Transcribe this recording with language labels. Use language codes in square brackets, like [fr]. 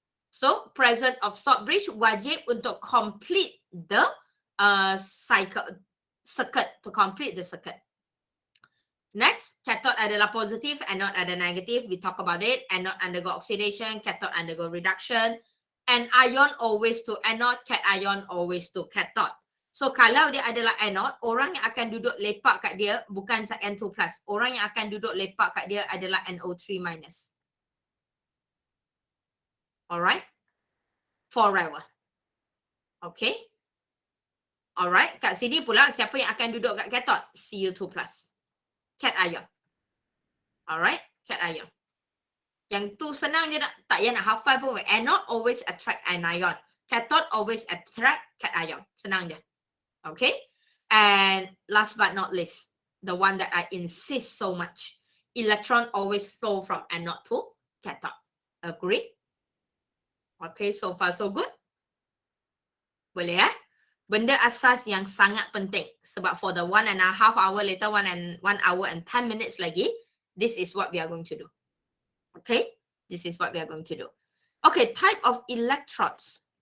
[en] So, presence of salt bridge [ms] wajib untuk [en] complete the circuit. To complete the circuit. Next, cathode [ms] adalah positif, [en] anode [ms] ada negatif. [en] We talk about it. Anode undergo oxidation, cathode undergo reduction. And ion always to anode, cation always to cathode. [ms] So, kalau dia adalah anode, orang yang akan duduk lepak kat dia bukan Zn2+. Orang yang akan duduk lepak kat dia adalah NO3-. [en] Alright? Forever. Okay? [ms] Alright, kat sini pula siapa yang akan duduk kat cathode? Cu2+. Cation. Alright, cation. Yang tu senang je nak, tak payah nak hafal pun. [en] Anode always attract anion. Cathode always attract cation. [ms] Senang je. [en] Okay. And last but not least, the one that I insist so much. Electron always flow from anode to cathode. Agree? Okay, so far so good? [ms] Boleh ya? Benda asas yang sangat penting. Sebab [en] for the 1.5 hour later, 1 hour and 10 minutes [ms] lagi, [en] this is what we are going to do. Okay? This is what we are going to do. Okay, type of electrodes.